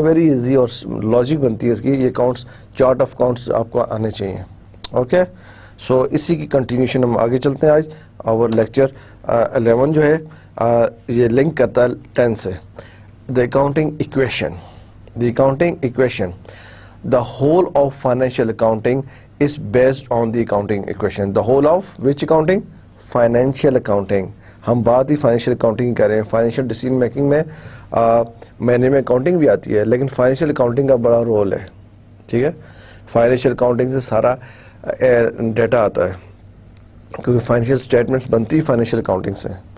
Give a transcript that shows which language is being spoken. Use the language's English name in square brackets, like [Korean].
[English] very easy [Urdu] اور logic بنتی ہے اس کی. یہ اکاؤنٹس, چارٹ آف اکاؤنٹس آپ کو آنے چاہیے. اوکے, سو اسی کی کنٹینیوشن ہم آگے چلتے ہیں. آج اور لیکچر 11 جو ہے یہ لنک کرتا ہے 10 سے. [English] The accounting equation. The accounting equation. The whole of financial accounting is based on the accounting equation. The whole of which accounting? Financial accounting. [Urdu] ہم بات ہی فائنینشیل اکاؤنٹنگ کی کر رہے ہیں. فائنینشیل ڈیسیژن میکنگ میں مہینے میں اکاؤنٹنگ بھی آتی ہے, لیکن فائنینشیل اکاؤنٹنگ کا بڑا رول ہے. ٹھیک ہے, فائنینشیل اکاؤنٹنگ سے سارا ڈیٹا آتا ہے, کیونکہ فائنینشیل اسٹیٹمنٹس بنتی فائنینشیل اکاؤنٹنگ سے.